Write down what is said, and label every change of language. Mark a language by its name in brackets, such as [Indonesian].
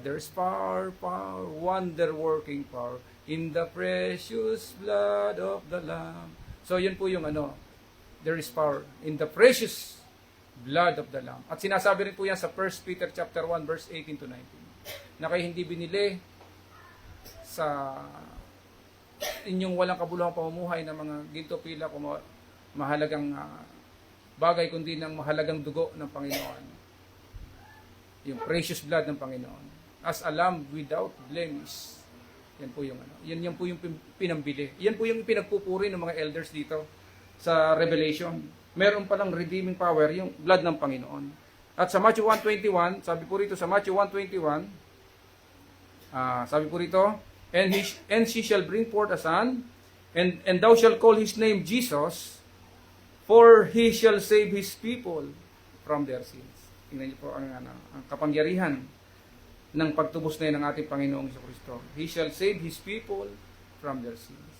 [English] There is power, wonder-working power in the precious blood of the Lamb. [Filipino] So yun po yung [English] there is power in the precious blood of the Lamb. [Filipino] At sinasabi rin po yan sa 1 Peter chapter 1 verse 18 to 19. Na kayo hindi binili sa inyong walang kabuluhang pamumuhay ng mga ginto, pila, mahalagang bagay, kundi ng mahalagang dugo ng Panginoon. Yung precious blood ng Panginoon. [English] As a lamb without blemish. [Filipino] Yan po yung Yan po yung pinambili. Yan po yung pinagpupuri ng mga elders dito sa Revelation. Meron palang redeeming power yung blood ng Panginoon. At sa Matthew 1:21, sabi po rito sa Matthew 1:21, sabi po rito, [English] and she shall bring forth a son, and thou shalt call his name Jesus, for he shall save his people from their sins. [Filipino] Tingnan niyo po ang kapangyarihan ng pagtubos na yun ng ating Panginoong Jesucristo. [English] He shall save his people from their sins.